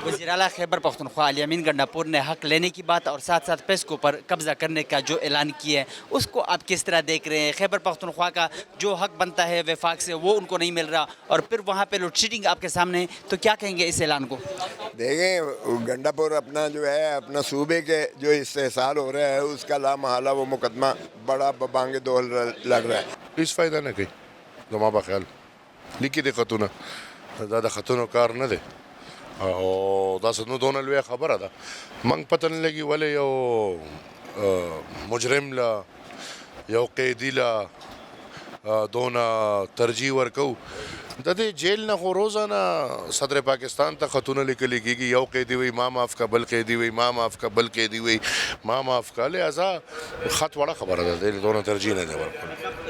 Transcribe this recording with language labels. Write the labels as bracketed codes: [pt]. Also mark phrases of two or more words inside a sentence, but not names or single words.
[ur] وزیر اعلیٰ خیبر پختونخوا الیامین گنڈاپور نے حق لینے کی بات اور ساتھ ساتھ پیسکو پر قبضہ کرنے کا جو اعلان کیا ہے اس کو آپ کس طرح دیکھ رہے ہیں خیبر پختونخوا کا جو حق بنتا ہے وفاق سے وہ ان کو نہیں مل رہا اور پھر وہاں پہ لوڈ شیڈنگ آپ کے سامنے تو کیا کہیں گے اس اعلان کو دیکھیں گنڈاپور اپنا جو ہے اپنا صوبے کے جو استحصال ہو رہا ہے اس کا لامحالہ وہ مقدمہ بڑا بانگ دول لڑ رہا ہے [ps] هیڅ فایده نه کوي زما په خیال لیکي دي خطونه دا د خطونو کار نه دی او داسې نو دونه لویه خبره ده موږ پته نه لګي ولې یو مجرم له یو قیدي له دونه ترجیح ورکو د دې جیل نه خو روزانه صدر پاکستان ته خطونه لیکل کېږي یو قیدي وي ما معاف کا بل قیدي وي ما معاف کا بل قیدي وي ما معاف کا لہذا خط وړه خبره ده د دونه ترجیح نه دی ورکړل